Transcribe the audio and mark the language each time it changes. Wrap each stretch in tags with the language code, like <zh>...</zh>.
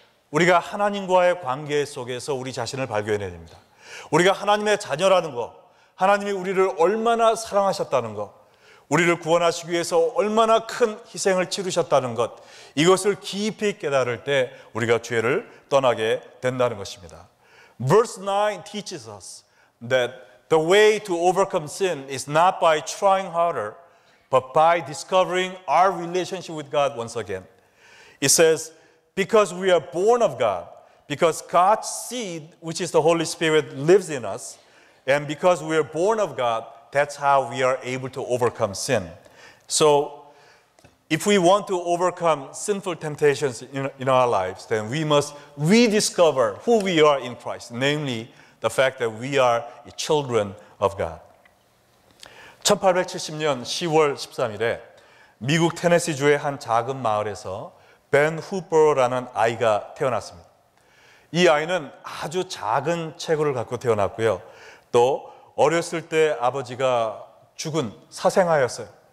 <ko>우리가 하나님과의 관계 속에서 우리 자신을 발견해야 됩니다. 우리가 하나님의 자녀라는 것, 하나님이 우리를 얼마나 사랑하셨다는 것, 우리를 구원하시기 위해서 얼마나 큰 희생을 치르셨다는 것, 이것을 깊이 깨달을 때 우리가 죄를 떠나게 된다는 것입니다.</ko> <en>Verse 9 teaches us that the way to overcome sin is not by trying harder, but by discovering our relationship with God once again. It says, because we are born of God, because God's seed, which is the Holy Spirit, lives in us, and because we are born of God, that's how we are able to overcome sin. So, if we want to overcome sinful temptations in our lives, then we must rediscover who we are in Christ, namely the fact that we are children of God.</en> <ko>1870년 10월 13일에 미국 테네시주의 한 작은 마을에서 벤 후퍼라는 아이가 태어났습니다. 이 아이는 아주 작은 체구를 갖고 태어났고요. 또 어렸을 때 아버지가 죽은 사생아였어요.</ko>